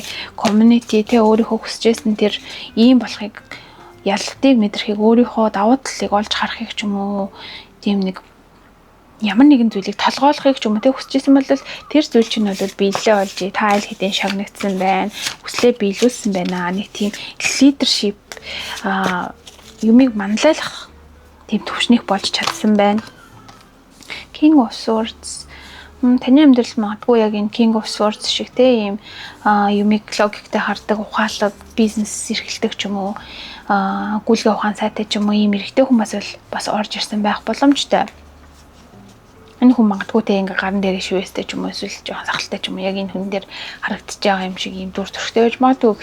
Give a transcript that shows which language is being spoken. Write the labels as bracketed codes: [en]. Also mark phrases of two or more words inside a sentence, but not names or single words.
[mn] Community тэ өөрийнхөө хүсэжсэн тэр ийм болохыг ялалтыг мэдрэхийг, өөрийнхөө давуу талыг олж харахыг ч юм уу, тийм нэг ямар нэгэн зүйлийг толгойлохыг ч юм уу тэ хүсэжсэн бол тэр зүйл чинь бол биелэлээ олж та аль хэдийн шагнагдсан байна. Хүслээ биелүүлсэн байна. Нэг тийм лидершип юмыг манлайлах тийм төвшнийг болж чадсан байна. King of Swords таны амьдрал магадгүй яг энэ King of Swords шиг те ийм юмыг логиктэй хардаг, ухаалаг, бизнес эрхэлдэг ч юм уу, гүйлгээ ухаан сайтай ч юм уу ийм эрэгтэй хүмүүс бас орж ирсэн байх боломжтой. Энэ хүн магадгүй те ингээ гарын дээр шивэстэй ч юм уу, эсвэл жоохон сахалтай ч юм уу, яг энэ хүн дээр харагдаж байгаа юм шиг ийм дүр төрхтэй байж магадгүй.